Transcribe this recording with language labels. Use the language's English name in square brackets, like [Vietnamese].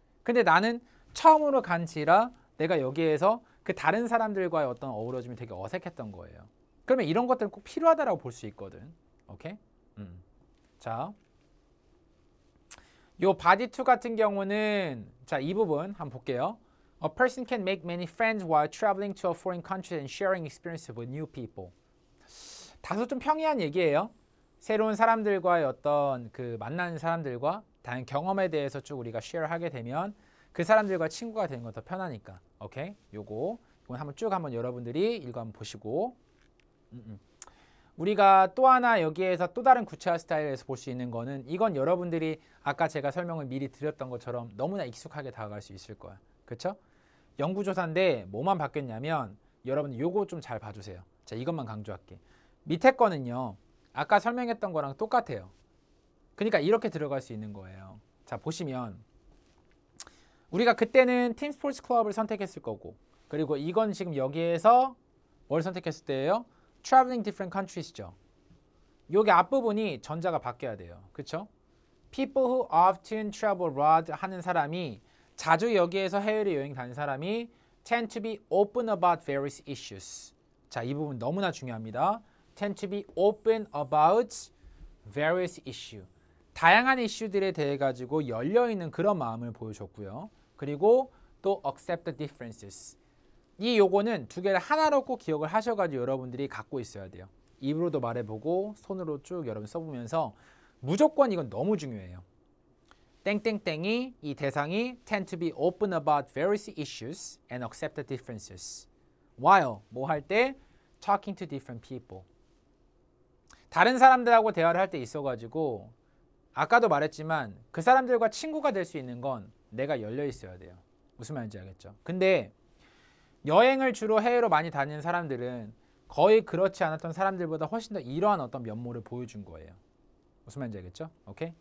[Korean] 근데 나는 처음으로 간지라 내가 여기에서 그 다른 사람들과의 어떤 어우러짐이 되게 어색했던 거예요. 그러면 이런 것들은 꼭 필요하다라고 볼 수 있거든. 오케이? 자, 요 body 2 같은 경우는 자, 이 부분 한번 볼게요. [English] A person can make many friends while traveling to a foreign country and sharing experiences with new people. [Korean] 다소 좀 평이한 얘기예요. 새로운 사람들과의 어떤 그 만나는 사람들과 다양한 경험에 대해서 쭉 우리가 쉐어하게 되면 그 사람들과 친구가 되는 건 더 편하니까. 오케이? 이건 한번 쭉 한번 여러분들이 읽어 한번 보시고. 우리가 또 하나 여기에서 또 다른 구체화 스타일에서 볼 수 있는 거는 이건 여러분들이 아까 제가 설명을 미리 드렸던 것처럼 너무나 익숙하게 다가갈 수 있을 거야. 그렇죠? 연구조사인데 뭐만 바뀌었냐면 여러분 요거 좀 잘 봐주세요. 자, 이것만 강조할게. 밑에 거는요. 아까 설명했던 거랑 똑같아요. 그러니까 이렇게 들어갈 수 있는 거예요. 자, 보시면 우리가 그때는 팀 스포츠 클럽을 선택했을 거고 그리고 이건 지금 여기에서 뭘 선택했을 때예요? [English] Traveling different countries죠. [Korean] 여기 앞부분이 전자가 바뀌어야 돼요. 그렇죠? [English] People who often travel abroad [Korean] 하는 사람이 자주 여기에서 해외를 여행 다니는 사람이 [English] tend to be open about various issues. [Korean] 자, 이 부분 너무나 중요합니다. [English] tend to be open about various issue. [Korean] 다양한 이슈들에 대해 가지고 열려있는 그런 마음을 보여줬고요. 그리고 또 [English] accept the differences. [Korean] 이 요거는 두 개를 하나로 꼭 기억을 하셔가지고 여러분들이 갖고 있어야 돼요. 입으로도 말해보고 손으로 쭉 여러분 써보면서 무조건 이건 너무 중요해요. 땡땡땡이 이 대상이 [English] tend to be open about various issues and accept the differences. while [Korean] 뭐 할 때 [English] talking to different people. [Korean] 다른 사람들하고 대화를 할 때 있어가지고 아까도 말했지만 그 사람들과 친구가 될 수 있는 건 내가 열려 있어야 돼요. 무슨 말인지 알겠죠? 근데 여행을 주로 해외로 많이 다니는 사람들은 거의 그렇지 않았던 사람들보다 훨씬 더 이러한 어떤 면모를 보여준 거예요. 무슨 말인지 알겠죠? 오케이?